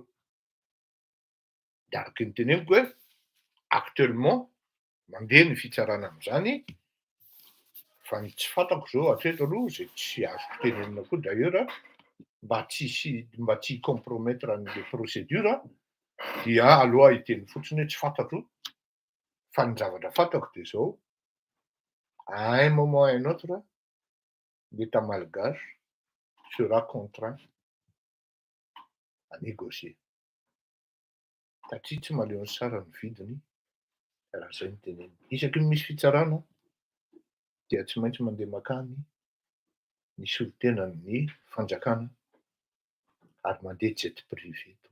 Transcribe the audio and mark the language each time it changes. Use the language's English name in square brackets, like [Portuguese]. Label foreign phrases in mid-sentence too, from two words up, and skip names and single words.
[Malagasy] De araky ny teneniko hoe actuellement mandeha ny fitsarana amin'izany, fa ny tsy fantako zao hatreto aloha zay tsy azoko tenenina koa d'ailleurs mba tsy compromettre an'le procédure dia aloha hiteny fotsiny hoe tsy fantatro. Fa ny zavatra fantako de zao, [French] à un moment à un autre, l'État malgache sera contraint à négocier. [Malagasy] Satria tsy maleo ny sara ny vidiny, raha zay ny teneniny. Isaky ny misy fitsarana dia tsy maintsy mandeha makany ny solotenan'ny fanjakana ary mandeha jet privé.